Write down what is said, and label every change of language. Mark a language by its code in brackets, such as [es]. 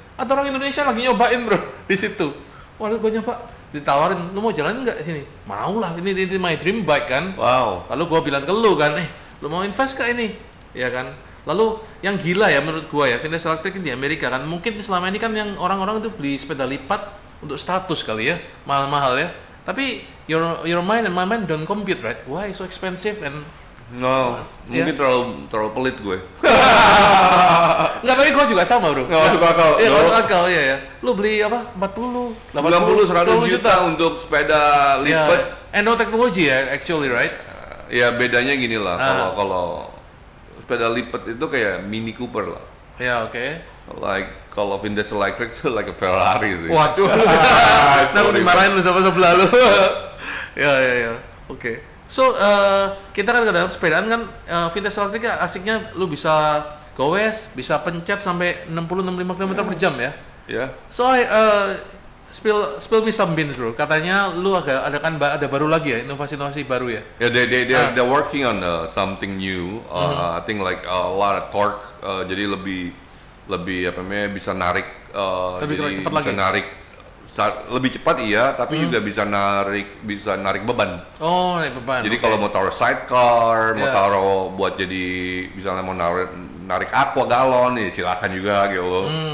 [id] Ada orang Indonesia lagi nyobain bro di situ. Waduh, gue nyoba, ditawarin, lu mau jalan nggak sini? Mau lah, ini [en] my dream bike [id] kan. Wow. Lalu gue bilang ke lu kan, lu mau invest ke ini, ya kan? Lalu yang gila ya menurut gue ya, vintage electric di Amerika kan, mungkin selama ini kan yang orang-orang itu beli sepeda lipat untuk status kali ya, mahal-mahal ya. Tapi [en] your mind and my mind don't compute, right? Why so expensive and [id] mungkin terlalu pelit gue. Enggak, tapi gue juga sama bro. Masuk akal. Iya, masuk akal ya. Lu beli apa? 40, 90, 100 juta untuk sepeda lipat. [en] And no technology [id] ya, [en] actually, right? [id] Ya bedanya gini lah, kalau sepeda lipat itu kayak Mini Cooper lah. Ya, oke. [en] Like [id] kalau vintage electric itu [en] like a [id] Ferrari sih. Waduh. Nah, dimarahin lu sama sebelah lu. Ya. Oke. [en] So, [id] kita kan kadang sepedaan kan, vintage electric asiknya lu bisa gowes, bisa pencet sampai 60-65 km per jam ya. [en] Yeah. So, spill me some beans bro. [id] Katanya lu ada baru lagi ya, inovasi baru ya. [en] Yeah, they're working on something new. I think like a lot of torque. [id] Jadi lebih apa namanya, bisa narik. Jadi cepat bisa lagi. narik lebih cepat iya, tapi juga bisa narik beban. Oh, narik beban. Jadi kalau mau taruh sidecar, mau taruh buat jadi misalnya mau narik aqua galon, silakan juga gitu.